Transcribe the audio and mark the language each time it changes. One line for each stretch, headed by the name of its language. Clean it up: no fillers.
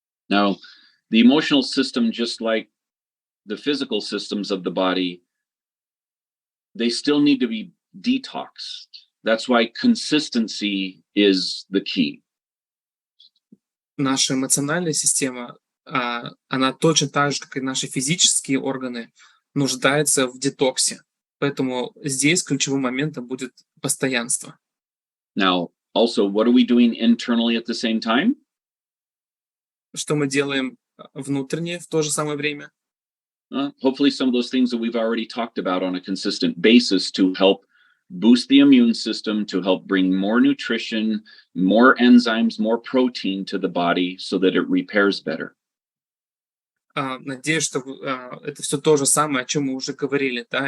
English: Now, the emotional system, just like the physical systems of the body, they still need to be detoxed. That's why consistency is the key.
Russian: Наша эмоциональная система, она точно так же, как и наши физические органы, нуждается в детоксе. Поэтому здесь ключевым моментом будет постоянство.
English: Now, also, what are we doing internally at the same time?
Russian: Что мы делаем внутренне в то же самое время?
English: Hopefully some of those things that we've already talked about on a consistent basis to help boost the immune system, to help bring more nutrition, more enzymes, more protein to the body so that it repairs better.
Russian: Надеюсь, что это все то же самое, о чем мы уже говорили. Да?